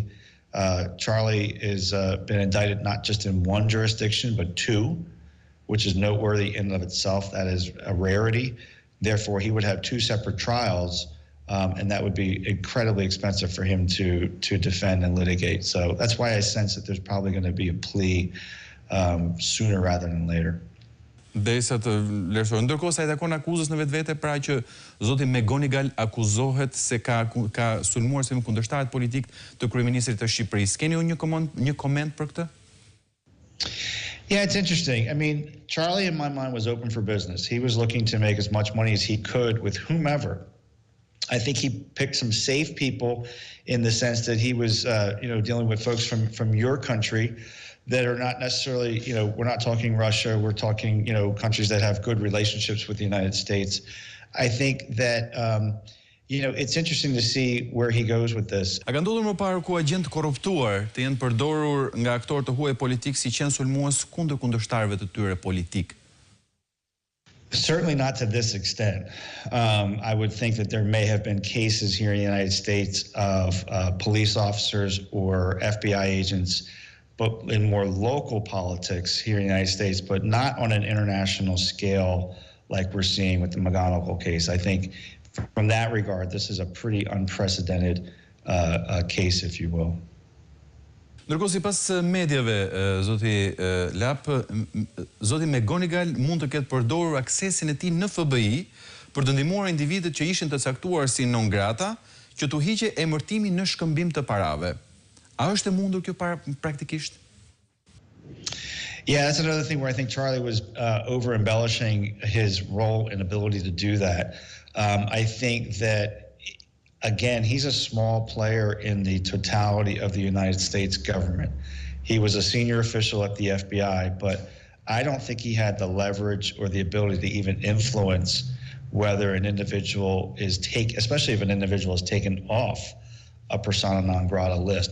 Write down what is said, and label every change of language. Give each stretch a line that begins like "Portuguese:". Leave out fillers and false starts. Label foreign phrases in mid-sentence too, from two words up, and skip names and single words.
English: Charlie has been indicted not just in one jurisdiction, but two, which is noteworthy in and of itself. That is a rarity. Therefore, he would have two separate trials, and that would be incredibly expensive for him to defend and litigate. So that's why I sense that there's probably going to be a plea sooner rather than later.
Albanian: Derisa të vlerësoj. Ndërkohë sa i takon akuzës në vetvete, pra që zoti McGonigal akuzohet se ka sulmuar si kundërshtarët politik të kryeministrit të Shqipërisë. Keni një koment për këtë?
English: Yeah, it's interesting. I mean, Charlie, in my mind, was open for business. He was looking to make as much money as he could with whomever. I think he picked some safe people in the sense that he was, dealing with folks from your country that are not necessarily, we're not talking Russia, we're talking, countries that have good relationships with the United States. I think that, it's interesting to see where he goes with this.
Albanian: A ka ndodhur më parë ku agjent korruptuar të jenë përdorur nga aktorë të huaj politik si qenë sulmues kundër kundërshtarëve të tyre politik?
English: Certainly not to this extent. I would think that there may have been cases here in the United States of police officers or FBI agents, but in more local politics here in the United States, but not on an international scale like we're seeing with the McGonigal case. I think from that regard, this is a pretty unprecedented case, if you will.
Albanian: Ndërkohë, sipas medjave, zoti Lapp, zoti McGonigal mund të ketë përdorur aksesin e tij në FBI për të ndihmuar individët që ishin të caktuar si
Latin: non grata
Albanian: që t'u hiqe emërtimi në shkëmbim të parave. A është e mundur kjo praktikisht?
English: Yeah, that's another thing where I think Charlie was over-embellishing his role and ability to do that. I think that, again, he's a small player in the totality of the United States government. He was a senior official at the FBI, but I don't think he had the leverage or the ability to even influence whether an individual is especially if an individual is taken off a
Latin: persona non grata
English: list.